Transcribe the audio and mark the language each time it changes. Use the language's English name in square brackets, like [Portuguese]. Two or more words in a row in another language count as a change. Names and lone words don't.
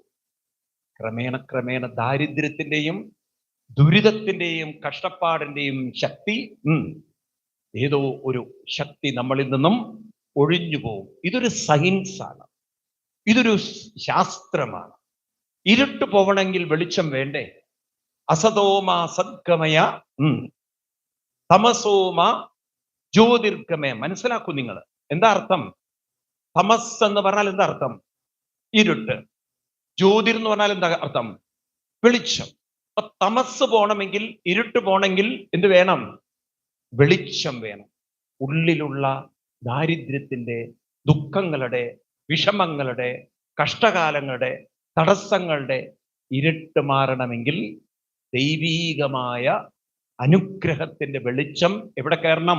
[Malayalam] ക്രമേണ ക്രമേണ ദാരിദ്ര്യത്തിന്റെയും ദുരിതത്തിന്റെയും കഷ്ടപ്പാടിന്റെയും ശക്തി, ഏതോ ഒരു ശക്തി നമ്മളിൽ നിന്നും ഒഴിഞ്ഞു പോകും. ഇതൊരു സയൻസാണ്, ഇതൊരു ശാസ്ത്രമാണ്. ഇരുട്ട് പോവണമെങ്കിൽ വെളിച്ചം വേണ്ടേ? [Sanskrit] അസതോമ സദ്ഗമയ തമസോമ ജ്യോതിർഗമയ. [Malayalam] മനസ്സിലാക്കൂ നിങ്ങൾ. എന്താ അർത്ഥം? തമസ് എന്ന് പറഞ്ഞാൽ എന്താ അർത്ഥം? ഇരുട്ട്. ജ്യോതിർ എന്ന് പറഞ്ഞാൽ എന്താ അർത്ഥം? വെളിച്ചം. അപ്പൊ തമസ് പോണമെങ്കിൽ, ഇരുട്ട് പോണെങ്കിൽ എന്ത് വേണം? വെളിച്ചം വേണം. ഉള്ളിലുള്ള ദാരിദ്ര്യത്തിന്റെ ദുഃഖങ്ങളുടെ, വിഷമങ്ങളുടെ, കഷ്ടകാലങ്ങളുടെ, തടസ്സങ്ങളുടെ ഇരുട്ട് മാറണമെങ്കിൽ ദൈവീകമായ അനുഗ്രഹത്തിന്റെ വെളിച്ചം എവിടെ കയറണം?